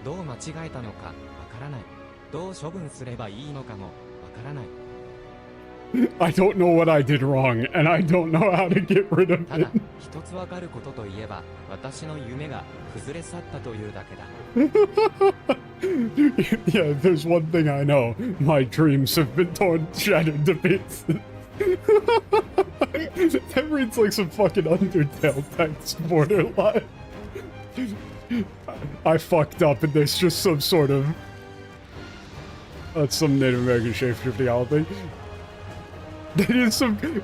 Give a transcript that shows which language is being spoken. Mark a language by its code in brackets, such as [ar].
[ja] どう間違えたのかわからない。どう処分すればいいのかもわからない。 [en] I don't know what I did wrong, and I don't know how to get rid of [ja] ただ [en] it. [ja] 一つわかることといえば私の夢が崩れ去ったというだけだ。 [en] Yeah, there's one thing I know. My dreams have been torn, shattered to pieces. That reads like some fucking Undertale text borderline. I fucked up and there's just some sort of... That's some Native American shapeshifting thing. That is some...